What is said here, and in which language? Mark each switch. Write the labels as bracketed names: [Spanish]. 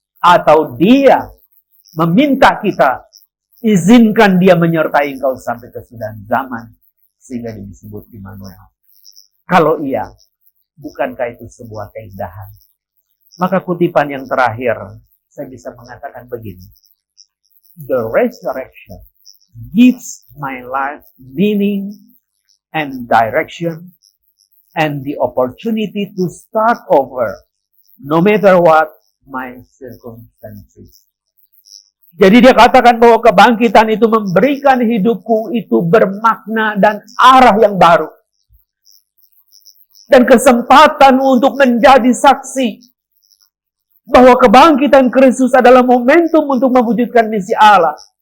[Indonesian] Atau dia meminta kita, izinkan dia menyertai engkau sampai kesudahan zaman, sehingga disebut Immanuel. Kalau iya, bukankah itu sebuah keindahan? Maka kutipan yang terakhir, saya bisa mengatakan begini. [English] The resurrection gives my life meaning and direction, and the opportunity to start over, no matter what my circumstances. [Indonesian] Jadi dia katakan bahwa kebangkitan itu memberikan hidupku itu bermakna dan arah yang baru. Dan kesempatan untuk menjadi saksi bahwa kebangkitan Kristus adalah momentum untuk mewujudkan misi Allah.